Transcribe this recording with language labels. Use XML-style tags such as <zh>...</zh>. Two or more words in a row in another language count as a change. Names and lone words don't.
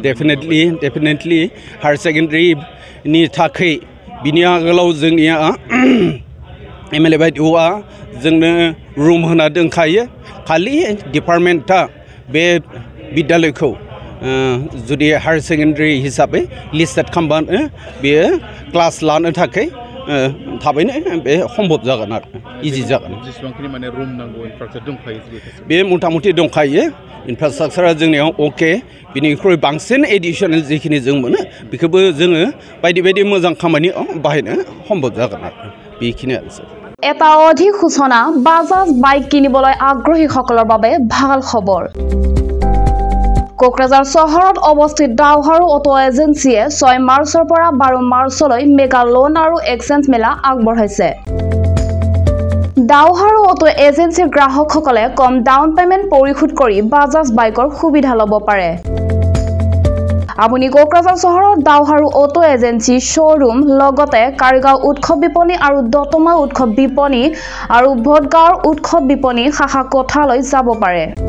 <en>definitely higher</en> <brx>सेकेन्डारिनि थाखाय बिनि आगोलाव जोंनिया MLA बायदिआ जोंनो रुम होना दोनखायो खालि डिपार्टमेन्टआ बे बिद्यालयखौ जुदि</brx> <en>higher secondary</en> <brx>हिसाबै लिस्टेड खालामबानो बेयो क्लास लानो थाखाय थाबैनो बे सम्भब जागोन आरो इजि जागोन बे मथा मथि दंखायो इनफ्रास्ट्राक्चारा जोंनियाव अके बिनिख्रुइ बांसिन एडिशनेल जिखिनि जों मोनो बेखौबो जोङो बायदि बायदि मोजां खामानियाव बाहायनो सम्भब जागोन आरो बेखिनियानोसै</brx> <as>এটা অধিক সূচনা বাজাজ বাইক কিনিবলৈ আগ্ৰহীসকলৰ বাবে ভাল খবৰ কোকৰাঝাৰ চহৰত অৱস্থিত ডাওহাৰু অটো এজেন্সিয়ে 6 মাৰ্চৰ পৰা 12 মাৰ্চলৈ</as> <en>mega loan</en> <as>আৰু এক্সচেঞ্জ মেলা আগবঢ়াইছে ডাওহাৰু অটো এজেন্সিৰ গ্ৰাহকসকলে কম</as> <en>down payment</en> <as>পৰিশোধ কৰি বাজাজ বাইকৰ সুবিধা ল'ব পাৰে আপুনি কোকৰাঝাৰ চহৰৰ ডাওহাৰু অটো এজেন্সি শ্ব'ৰুম লগতে কাৰিগাঁও উৎসৱ বিপণী আৰু দতমা উৎসৱ বিপণী আৰু ভোটগাঁৱৰ উৎসৱ বিপণী শাখা কোঠালৈ যাব পাৰে</as>